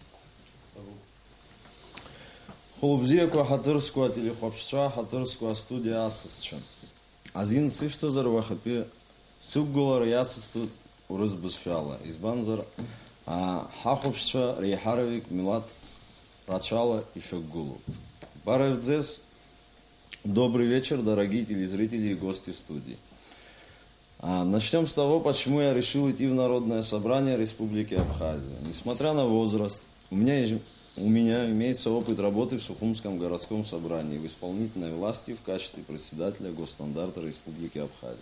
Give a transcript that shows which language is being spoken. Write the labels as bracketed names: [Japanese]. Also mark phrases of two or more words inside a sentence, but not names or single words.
[Abkhazian] Хәылбзиақәа ҳаҭыр зқәу ателехәаԥшцәа, ҳаҭыр зқәу астудиа асасцәа. Азин сышәҭазар уахатәи сықәгылара иацысҵоит урыс бызшәала, избанзар ҳахәаԥшцәа реиҳараҩык милаҭ рацәала ишьақәгылоуп. Бараевӡес. [Russian] Добрый вечер, дорогие телезрители и гости студии. Начнем с того, почему я решил идти в Народное собрание Республики Абхазия. Несмотря на возраст, у меня имеется опыт работы в Сухумском городском собрании, в исполнительной власти в качестве председателя Госстандарта Республики Абхазия.